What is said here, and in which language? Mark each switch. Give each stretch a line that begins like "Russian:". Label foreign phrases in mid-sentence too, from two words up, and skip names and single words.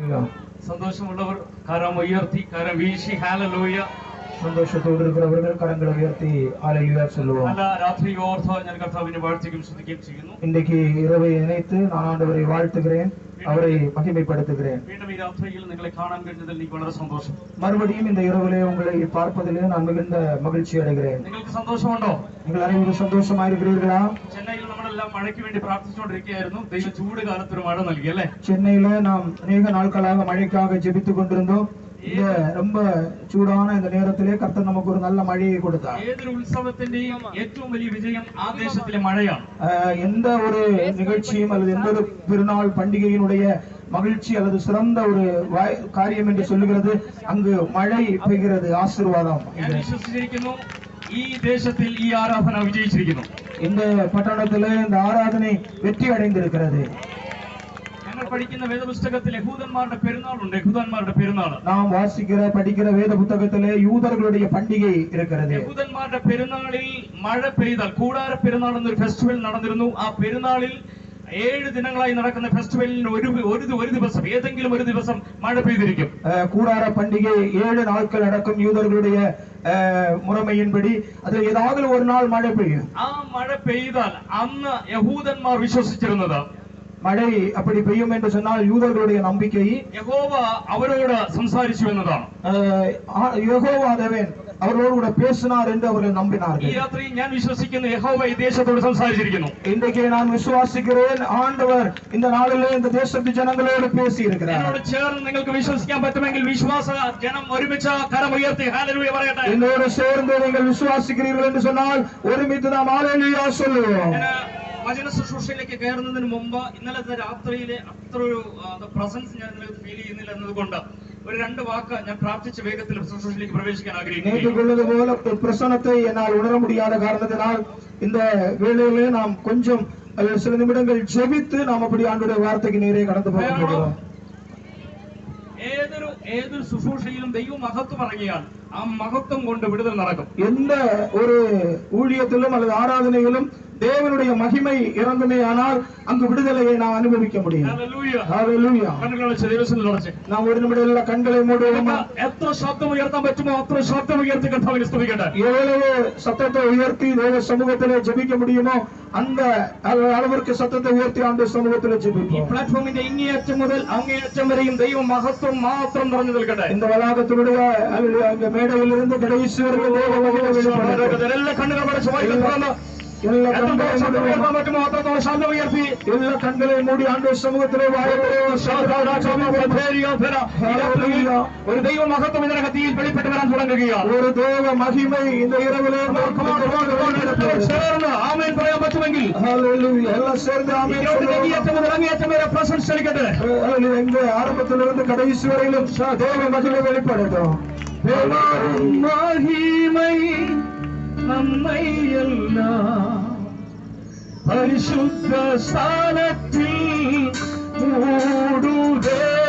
Malayalam: Hallelujah. സന്തോഷമുള്ളവർ കരം ഉയർത്തി കരം വീശി ഹല്ലേലൂയ.
Tamil: சந்தோஷத்தோடு இருக்கிறவர்கள் கரங்களை உயர்த்தி ஹalleluya சொல்லுவோம்.
Malayalam: നല്ല രാത്രി ഓർത്ത് ഞാൻ കർത്താവിനെ വാഴ്ത്തുകയും സ്തുതിക്കുകയും ചെയ്യുന്നു.
Tamil: இன்றைக்கு இரவை நினைத்து நான் ஆண்டவரை வாழ்த்துகிறேன், அவரை மகிமைப்படுத்துகிறேன்.
Malayalam: വീണ്ടും ഈ രാത്രിയിൽ നിങ്ങളെ കാണാൻ കഴിഞ്ഞതിൽ എനിക്ക് വളരെ സന്തോഷം.
Tamil: மறுபடியும் இந்த இரவிலே உங்களை பார்ப்பதிலே நான் மிகுந்த மகிழ்ச்சி அடைகிறேன்.
Malayalam: നിങ്ങൾക്ക് സന്തോഷമുണ്ടോ?
Tamil: நீங்கள் அனைவரும் சந்தோஷமா இருக்கிறீர்களா?
Malayalam: ചെന്നൈയിൽ നമ്മളെല്ലാം മഴയ്ക്ക് വേണ്ടി പ്രാർത്ഥിച്ചുകൊണ്ടിരിക്കുകയായിരുന്നു. ദൈവം ചൂട് കാലത്തൊരു മഴ നൽകി അല്ലേ?
Tamil: சென்னையில நாம் அநேக நாட்களாக மழைக்காக ஜெபித்துக் கொண்டிருந்தோம். இந்த ரொம்ப சூடான இந்த நேரத்திலே கர்த்தர் நமக்கு ஒரு நல்ல மழையை கொடுத்தார்.
Malayalam: ഏതൊരു ഉത്സവത്തിന്റെയും ഏറ്റവും വലിയ വിജയം ആ ദേശത്തിലെ മഴയാണ്.
Tamil: எந்த ஒரு நிகழ்ச்சியும் அல்லது எந்த ஒரு பெருநாள் பண்டிகையினுடைய மகிழ்ச்சி அல்லது சிறந்த ஒரு காரியம் என்று சொல்லுகிறது அங்கு மழை பெய்கிறது, ஆசீர்வாதம்.
Malayalam: ഞാൻ വിശ്വസിച്ചിരിക്കുന്നു ഈ ദേശത്തിൽ ഈ ആരാധന വിജയിച്ചിരിക്കുന്നു.
Tamil: இந்த பட்டணத்திலே இந்த ஆராதனை வெற்றி அடைந்திருக்கிறது.
Malayalam: ഞങ്ങൾ പഠിക്കുന്ന വേദപുസ്തകത്തിൽ യഹൂദന്മാരുടെ പെരുന്നാളുണ്ട്. യഹൂദന്മാരുടെ പെരുന്നാൾ
Tamil: நாம் படிக்கிற வேத புத்தகத்திலே യൂதர்களுடைய பண்டிகை இருக்கிறது.
Malayalam: യഹൂദന്മാരുടെ പെരുന്നാളിൽ മഴ പെയ്താൽ, കൂടാര പെരുന്നാൾ എന്നൊരു ഫെസ്റ്റിവൽ നടന്നിരുന്നു. ആ പെരുന്നാളിൽ 7 ദിനങ്ങളായി നടക്കുന്ന ഫെസ്റ്റിവലിന് ഒരു ദിവസം, ഏതെങ്കിലും ഒരു ദിവസം മഴ പെയ്തിരിക്കും.
Tamil: கூடார பண்டிகை 7 நாட்கள் நடக்கும் யூதர்களுடைய முறைமையின்படி அதில் ஏதாவது ஒரு நாள் மழை பெய்யும்.
Malayalam: ആ മഴ പെയ്താൽ അന്ന് യഹൂദന്മാർ വിശ്വസിച്ചിരുന്നത്,
Tamil: மழை அப்படி பெய்யும் என்று சொன்னால் யூதர்களுடைய நம்பிக்கை
Malayalam: യഹോവ அவரோடு സംസാരിച്ചു എന്നതാണ്.
Tamil: யெகோவா தேவன் அவர்களோடு கூட பேசினார் என்று அவர்கள் நம்பினார்கள்.
Malayalam: ഈ രാത്രി ഞാൻ വിശ്വസിക്കുന്നു യഹോവ ഈ ദേശത്തോട് സംസാരിച്ചിരിക്കുന്നു.
Tamil: இன்றைக்கு நான் விசுவாசிக்கிறேன், ஆண்டவர் இந்த நாளிலே இந்த தேசத்து ஜனங்களோடு பேசி இருக்கிறார்.
Malayalam: എന്നോട് ചേർന്ന് നിങ്ങൾക്ക് വിശ്വസിക്കാൻ പറ്റുമെങ്കിൽ വിശ്വാസ ജനം ഒരുമിച്ച് കരം ഉയർത്തി ഹല്ലേലൂയ പറയട്ടെ.
Tamil: என்னோடு சேர்ந்து நீங்கள் விசுவாசிக்கிறீர்கள் என்று சொன்னால்
Malayalam: ഒരുമിച്ച് നാം ഹല്ലേലൂയ
Tamil: சொல்லுவோம்.
Malayalam: വചന ശുശ്രൂഷയിലേക്ക് കയറുന്നതിന് മുമ്പ് ഇന്നലത്തെ രാത്രിയിലെ അത്ര ഒരു പ്രസൻസ് ഞാൻ നിങ്ങൾക്ക് ഫീൽ ചെയ്യുന്നില്ല എന്നതുകൊണ്ട് ഒരു 2 വാക്ക് ഞാൻ പ്രാർത്ഥിച്ച വേഗത്തിൽ ശുശ്രൂഷയിലേക്ക് പ്രവേശിക്കാൻ ആഗ്രഹിക്കുന്നു.
Tamil: பிரசன்னத்தை என்னால் உணர முடியாத காரணத்தினால் இந்த வேளையிலே நாம் கொஞ்சம் சில நிமிடங்கள் ஜெபித்து நாம் அப்படி ஆண்டவருடைய வார்த்தைக்கு நேரே கடந்து போகிறோம்.
Malayalam: ഏതൊരു ശുശ്രൂഷയിലും ദൈവ മഹത്വം ഇറങ്ങിയാൽ ആ മഹത്വം കൊണ്ട് വിടുതൽ നടക്കും.
Tamil: எந்த ஒரு ஊழியத்திலும் அல்லது ஆராதனையிலும் தேவனுடைய மகிமை இறங்குமே ஆனால் அங்கு விடுதலையை நாம் அனுபவிக்க முடியும். ஹல்லேலூயா. நாம் ஒரு நிமிடம் எல்லா கண்களை மூடுவோம்.
Malayalam: എത്ര ശബ്ദം ഉയർത്താൻ പറ്റുമോ അത്ര ശബ്ദം ഉയർത്തി കർത്താവിനെ സ്തുതിക്കട്ടെ.
Tamil: எவ்வளவு சத்தத்தை உயர்த்தி தேவ சமூகத்திலே ஜெபிக்க முடியுமோ அந்த அளவிற்கு சத்தத்தை உயர்த்தி ஆண்டவர் சமூகத்திலே ஜெபிப்போம்.
Malayalam: ഈ പ്ലാറ്റ്ഫോമിന്റെ ഇങ്ങേയറ്റം മുതൽ അങ്ങേയറ്റം വരെയും ദൈവ മഹത്വം മാത്രം നിറഞ്ഞു നിൽക്കട്ടെ.
Tamil: இந்த வளாகத்தினுடைய மேடையிலிருந்து கடைசி வரைக்கும் தேவ மகிமை வெளிப்படட்டும்.
Malayalam: എല്ലാ കണ്ണുകൾ അടച്ച് വായിക്കുന്നു.
Tamil: எல்லா கண்களை மூடி ஆண்டவர் சமூகத்திலே
Malayalam: ഒരു ദൈവ മഹത്വം ഇതിനകം തീയിൽ വെളിപ്പെട്ട് വരാൻ തുടങ്ങുകയാണ്. ഒരു ദൈവ മഹിമை
Tamil: இந்த இரவிலே
Malayalam: ചേർന്ന് ആമേൻ പറയാൻ പറ്റുമെങ്കിൽ
Tamil: எல்லாம் சேர்ந்து ஆமென்
Malayalam: മുതൽ അങ്ങേയറ്റം വരെ പ്രസൻസ് ക്ഷണിക്കട്ടെ.
Tamil: இந்த ஆரம்பத்திலிருந்து கடைசி வரையிலும் தேவ மகிமை வெளிப்படட்டும். மகிமை நம்மை எல்லாம் பரிசுத்த ஸ்தானத்தில் மூடுதே.